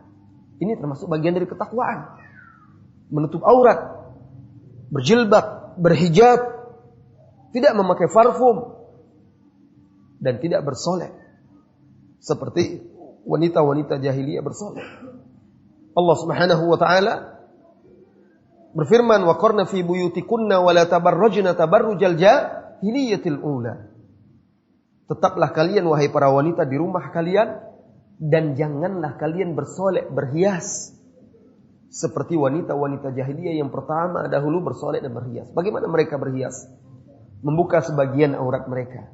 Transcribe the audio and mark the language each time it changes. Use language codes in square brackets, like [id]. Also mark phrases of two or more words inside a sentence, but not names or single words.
[id] Ini termasuk bagian dari ketakwaan. Menutup aurat, berjilbab, berhijab, tidak memakai parfum, dan tidak bersolek. Seperti wanita-wanita jahiliyah bersolek. Allah [ar] سبحانه وتعالى [id] berfirman, [ar] وقرن في بيوتكن ولا تبرجن تبرج الجاهلية الأولى. [id] Tetaplah kalian wahai para wanita di rumah kalian dan janganlah kalian bersolek, berhias seperti wanita-wanita jahiliyah yang pertama dahulu bersolek dan berhias. Bagaimana mereka berhias? Membuka sebagian aurat mereka.